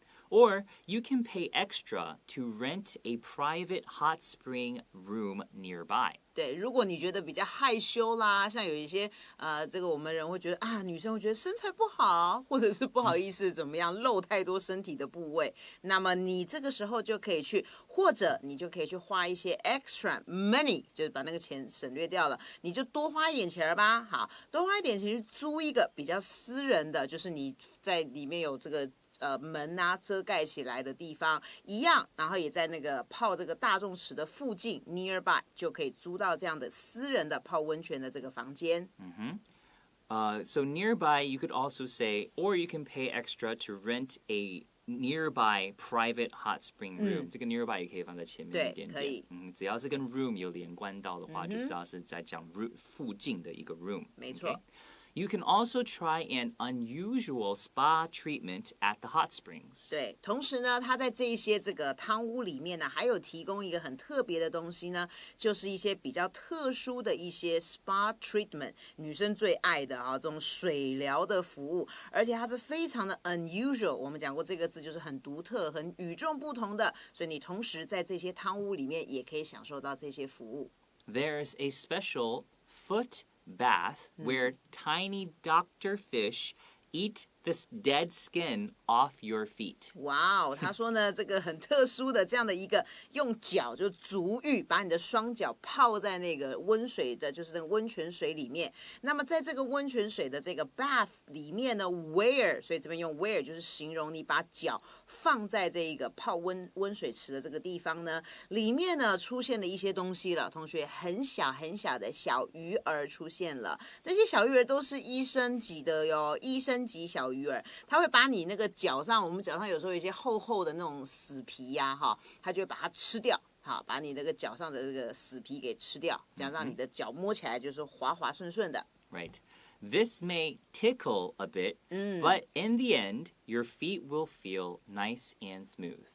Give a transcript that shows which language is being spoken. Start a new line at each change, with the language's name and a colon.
English: Or you can pay extra to rent a private hot spring room nearby.
Chinese: 对，如果你觉得比较害羞啦，像有一些这个我们人会觉得女生会觉得身材不好，或者是不好意思怎么样露太多身体的部位，那么你这个时候就可以去，或者你就可以去花一些
English: extra money，
Chinese: 就是把那个钱省略掉了，你就多花一点钱吧。好，多花一点钱去租一个比较私人的，就是你在里面有这个门啊遮盖起来的地方一样，然后也在那个泡这个大众池的附近 nearby 就可以租到这样的私人的泡温泉的这个房间。
English: So nearby you could also say, or you can pay extra to rent a nearby private hot spring room.
Chinese: 这个 nearby 也可以放在前面一点点。可以。只要是跟 room 有连贯到的话，就知道是在讲附近的一个 room。没错。
English: You can also try an unusual spa treatment at the hot springs.
Chinese: 对，同时呢，它在这一些这个汤屋里面呢，还有提供一个很特别的东西呢，就是一些比较特殊的一些 spa treatment， 女生最爱的这种水疗的服务，而且它是非常的 unusual。我们讲过这个字就是很独特、很与众不同的，所以你同时在这些汤屋里面也可以享受到这些服务。
English: There's a special foot bath where tiny doctor fish eat this dead skin off your feet.
Chinese: 哇哦，他说呢，这个很特殊的这样的一个用脚就足浴，把你的双脚泡在那个温水的，就是那个温泉水里面。那么在这个温泉水的这个 bath 里面呢 ，where， 所以这边用 where 就是形容你把脚放在这一个泡温水池的这个地方呢，里面呢出现了一些东西了。同学，很小很小的小鱼儿出现了，那些小鱼儿都是医生级的哟，医生级小鱼儿，它会把你那个脚上，我们脚上有时候有一些厚厚的那种死皮呀，哈，它就会把它吃掉。好，把你那个脚上的这个死皮给吃掉，这样让你的脚摸起来就是滑滑顺顺的。
English: Right. This may tickle a bit, but in the end, your feet will feel nice and smooth.